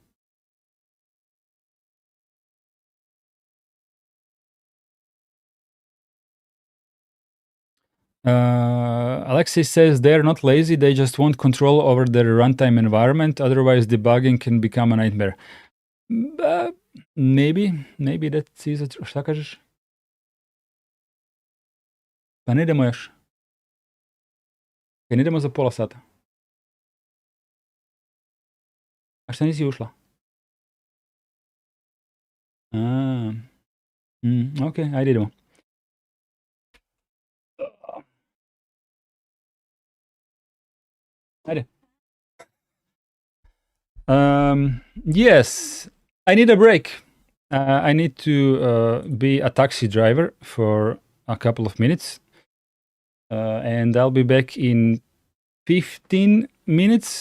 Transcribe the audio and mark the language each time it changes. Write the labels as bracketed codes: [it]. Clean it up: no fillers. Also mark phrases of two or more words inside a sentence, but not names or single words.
[en] Alexei says they're not lazy. They just want control over their runtime environment. Otherwise, debugging can become a nightmare. Maybe that is it. [sr] Šta kažeš? Pa ne idemo još. Ne idemo za pola sata. A šta nisi ušla? Ok, ajde idemo. Ajde. [en] Yes, I need a break. I need to be a taxi driver for a couple of minutes. And I'll be back in 15 minutes.